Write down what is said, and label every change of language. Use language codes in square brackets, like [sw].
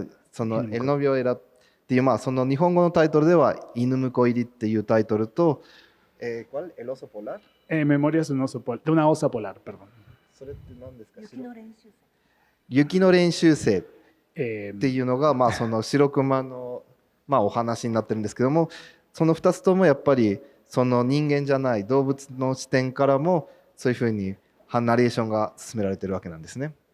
[ja] その El novio era っていうその日本語のタイトルでは犬婿入りっていうタイトルと [es] ¿cuál? El oso polar? Memorias de una osa polar, perdón. [ja] それって何ですか？雪の練習生っ Eh, ていうのが、まあ、その白熊の、まあ、お話になってるんですけども、その2つともやっぱりその人間じゃない動物の視点からもそういうふうにナレーションが進められてるわけなんですね。